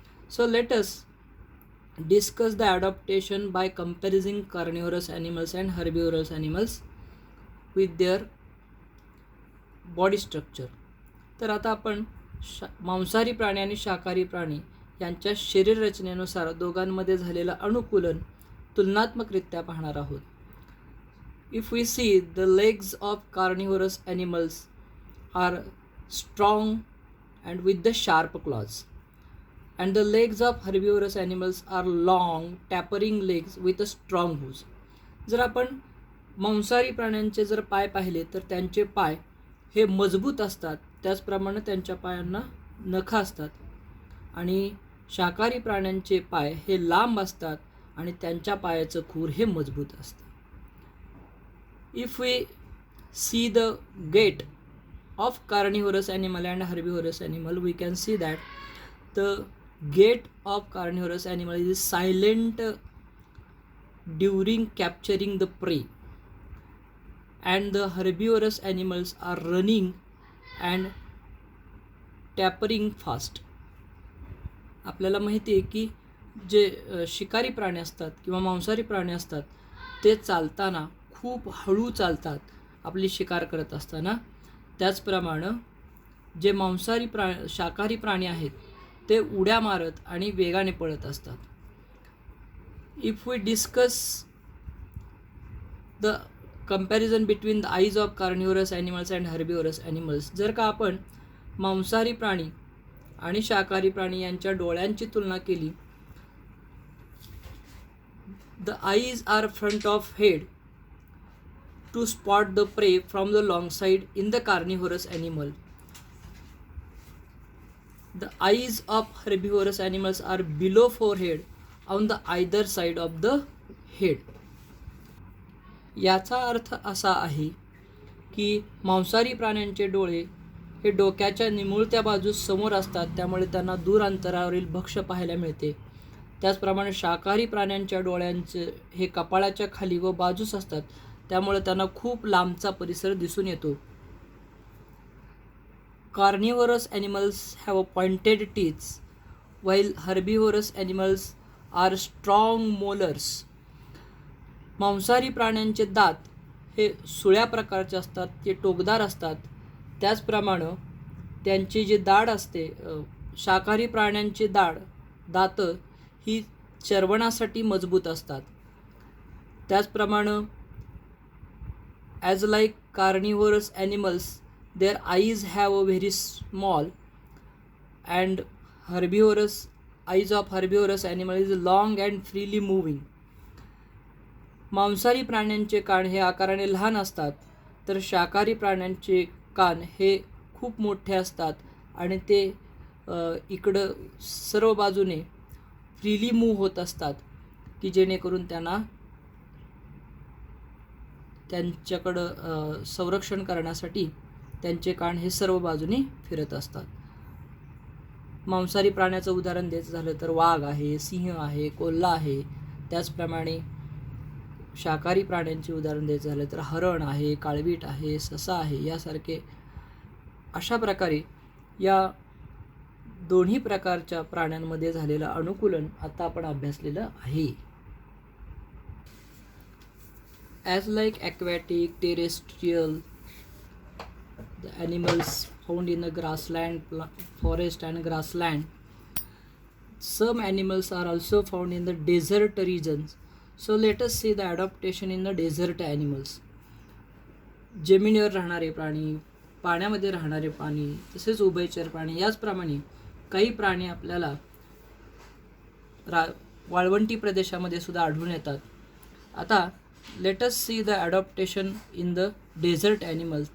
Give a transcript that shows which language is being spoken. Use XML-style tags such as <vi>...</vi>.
<en>So let us discuss the adaptation by comparing carnivorous animals and herbivorous animals with their body structure.</en> <mr>तर आता आपण मांसाहारी प्राणी आणि शाकाहारी प्राणी यांच्या शरीररचनेनुसार दोघांमध्ये झालेलं अनुकूलन तुलनात्मकरित्या पाहणार आहोत.</mr> <en>If we see, the legs of carnivorous animals are strong and with the sharp claws, and the legs of herbivorous animals are long, tapering legs with a strong hooves.</en> <mr>जर आपण मांसाहारी प्राण्यांचे जर पाय पाहिले तर त्यांचे पाय हे मजबूत असतात. त्याचप्रमाणे त्यांच्या पायांना नखं असतात. आणि शाकाहारी प्राण्यांचे पाय हे लांब असतात आणि त्यांच्या पायाचं खूर हे मजबूत असतं.</mr> <en>If we see the gait of carnivorous animal and herbivorous animal, we can see that the gait of carnivorous animal is silent during capturing the prey, and the herbivorous animals are running and tappering fast.</en> <mr>आपल्याला माहिती आहे की जे शिकारी प्राणी असतात किंवा मांसाहारी प्राणी असतात ते चालताना खूप हळू चालतात आपली शिकार करत असताना. त्याचप्रमाणे जे मांसाहारी शाकाहारी प्राणी आहेत ते उड्या मारत आणि वेगाने पळत असतात.</mr> <en>if we discuss the comparison between the eyes of carnivorous animals and herbivorous animals,</en> <mr>जर का आपण मांसाहारी प्राणी आणि शाकाहारी प्राणी यांच्या डोळ्यांची तुलना केली,</mr> <en>The eyes are front of head to spot the prey from the long side in the carnivorous animal. The eyes of herbivorous animals are below forehead on the either side of the head.</en> <mr>याचा अर्थ असा आहे की मांसाहारी प्राण्यांचे डोळे हे डोक्याच्या निमुळत्या बाजूस समोर असतात, त्यामुळे त्यांना दूर अंतरावरील भक्ष्य पाहायला मिळते. त्याचप्रमाणे शाकाहारी प्राण्यांच्या डोळ्यांचे हे कपाळाच्या खाली व बाजूस असतात, त्यामुळे त्यांना खूप लांबचा परिसर दिसून येतो.</mr> <en>Carnivorous animals have pointed teeth, while herbivorous animals are strong molars.</en> <mr>मांसाहारी प्राण्यांचे दात हे सुळ्या प्रकारचे असतात, ते टोकदार असतात. त्याचप्रमाणे त्यांची जी दाढ असते, शाकाहारी प्राण्यांची दात ही चर्वणासाठी मजबूत असतात. त्याचप्रमाणे</mr> <en>As like carnivorous animals, their eyes have a very small, and eyes of herbivorous animal is long and freely moving.</en> <mr>मांसाहारी प्राण्यांचे कान हे आकाराने लहान असतात, तर शाकाहारी प्राण्यांचे कान हे खूप मोठे असतात आणि ते इकडं सर्व बाजूने</mr> <en>freely move</en> <mr>होत असतात, की जेणेकरून त्यांच्याकडं संरक्षण करण्यासाठी त्यांचे कान हे सर्व बाजूने फिरत असतात. मांसाहारी प्राण्याचं उदाहरण द्यायचं झालं तर वाघ आहे, सिंह आहे, कोल्हा आहे. त्याचप्रमाणे शाकाहारी प्राण्यांचे उदाहरण द्यायचं झालं तर हरण आहे, काळवीट आहे, ससा आहे, यासारखे. अशा प्रकारे या दोन्ही प्रकारच्या प्राण्यांमध्ये झालेलं अनुकूलन आता आपण अभ्यासलेलं आहे.</mr> <en>As like aquatic, terrestrial, the animals found in the grassland, forest and grassland, some animals are also found in the desert regions. So let us see the adaptation in the desert animals.</en> <mr>जमिनीवर राहणारे प्राणी, पाण्यामध्ये राहणारे प्राणी, तसेच उभयचर प्राणी, याचप्रमाणे काही प्राणी आपल्याला वाळवंटी प्रदेशामध्ये सुद्धा आढळून येतात. आता</mr> <en>Let us see the adaptation in the desert animals.</en>